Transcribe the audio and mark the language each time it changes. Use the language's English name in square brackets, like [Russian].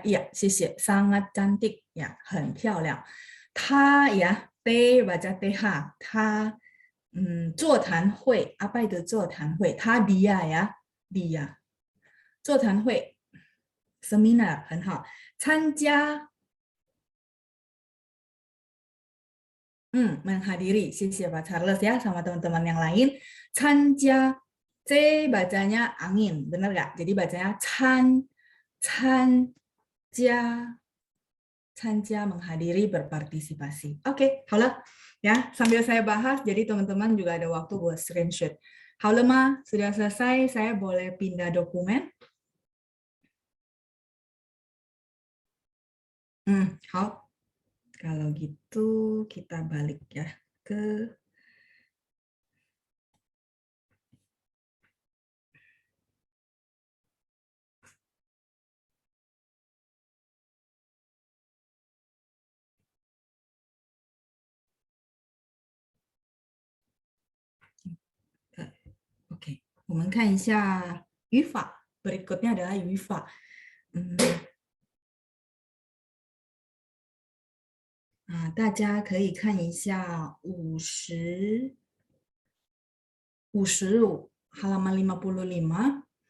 [Indonesian] Iya, [Chinese] 谢谢, [Indonesian] sangat cantik ya, [Chinese] 很漂亮. [Indonesian] Ta ya, T baca TH. Ta 座谈会, apa itu 座谈会? Ta dia ya, dia. [Chinese] 座谈会 seminar 很好. [Indonesian] 参加 menghadiri. 谢谢Pak Charles ya, sama teman-teman yang lain. 参加 C bacanya angin, benar nggak? Jadi bacanya参加menghadiri, berpartisipasi. Oke, 好了 ya. Sambil saya bahas, jadi teman-teman juga ada waktu buat screenshot. [Chinese] 好了吗? [Indonesian] Sudah selesai, saya boleh pindah dokumen. [Chinese] 好. [Indonesian] Kalau gitu kita balik ya ke Oke, [Chinese] 我们看一下语法. [Indonesian] Berikutnya adalah 语法. [Chinese] Nah, 大家可以看一下55 halaman 55.